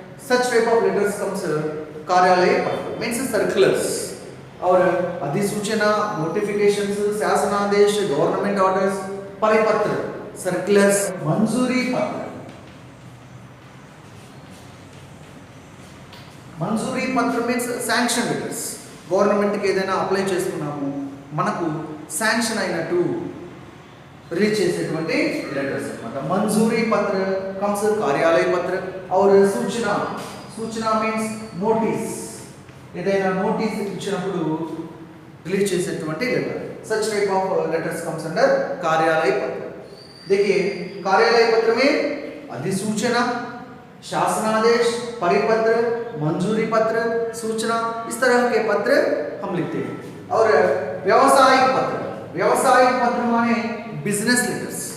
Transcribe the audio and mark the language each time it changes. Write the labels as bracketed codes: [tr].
[en] Such type of letters comes कार्यालय पत्र means circulars। [hi] और अधिसूचना, नोटिफिकेशंस, शासनादेश, गवर्नमेंट ऑर्डर्स, परिपत्र, सर्कुलर्स, मंजूरी पत्र। मंजूरी पत्र मीन्स శాంక్షన్ లెటర్స్। [te] గవర్నమెంట్కి ఏదైనా అప్లై చేసుకున్నాము, మనకు శాంక్షన్ అయినట్టు రిలీజ్ చేసేటువంటి లెటర్స్ అన్నమాట। [hi] మంజూరీ పత్ర కమ్స్ కార్యాలయ పత్ర। और सूचना, सूचना मीन्स నోటీస్। [te] ఏదైనా నోటీస్ ఇచ్చినప్పుడు రిలీజ్ చేసేటువంటి letter. [en] such type of letters comes under [hi] कार्यालय पत्र। देखिए कार्यालय पत्र में अधिसूचना, शासनादेश, परिपत्र, मंजूरी पत्र, सूचना, इस तरह के पत्र हम लिखते हैं। और व्यावसायिक पत्र, व्यावसायिक पत्र माने बिजनेस लेटर्स।